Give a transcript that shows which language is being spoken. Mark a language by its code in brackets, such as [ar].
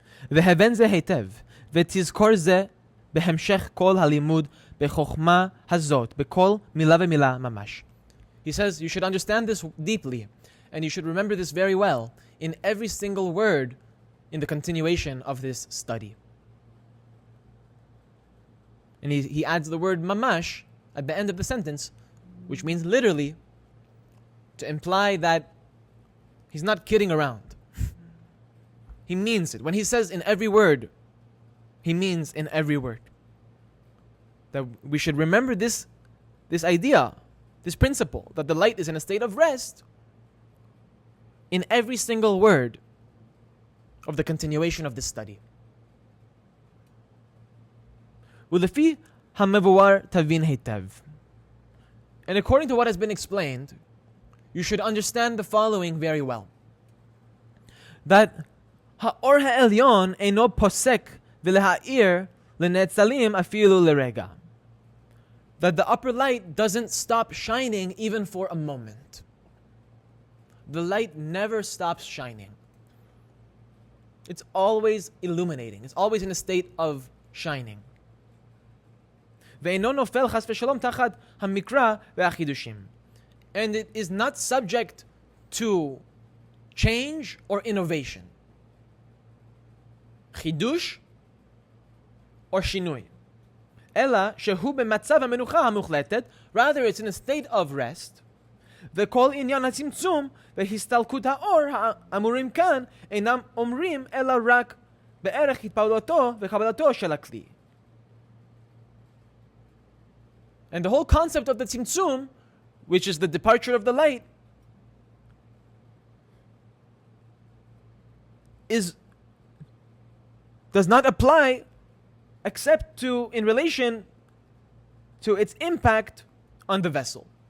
[he] והבן זה היטב, ותזכור זה בהמשך כל הלימוד בחוכמה הזאת, בכל מילה ומילה ממש. [en] He says you should understand this deeply, and you should remember this very well in every single word in the continuation of this study. And he adds the word mamash at the end of the sentence, which means literally, to imply that he's not kidding around. He means it. When he says in every word, he means in every word. That we should remember this idea, this principle, that the light is in a state of rest in every single word of the continuation of this study. [he] ולפי המבואר תבין היטב. [en] And according to what has been explained, you should understand the following very well. That [he] האור העליון אינו פוסק ולהאיר lenetzalim afilu lerega. [en] That the upper light doesn't stop shining even for a moment. The light never stops shining. It's always illuminating. It's always in a state of shining. [he] ואינו נופל חס ושלום תחת המקרא והחידושים. [en] And it is not subject to change or innovation. [he] חידוש or שינוי. אלא שהוא במצב המנוחה המוחלטת, [en] rather it's in a state of rest. [he] וכל עניין הצמצום והסתלקות האור האמורים כאן אינם אומרים אלא רק בערך התפעלותו וקבלתו של הכלי. [en] And the whole concept of the tzimtzum, which is the departure of the light, does not apply except in relation to its impact on the vessel.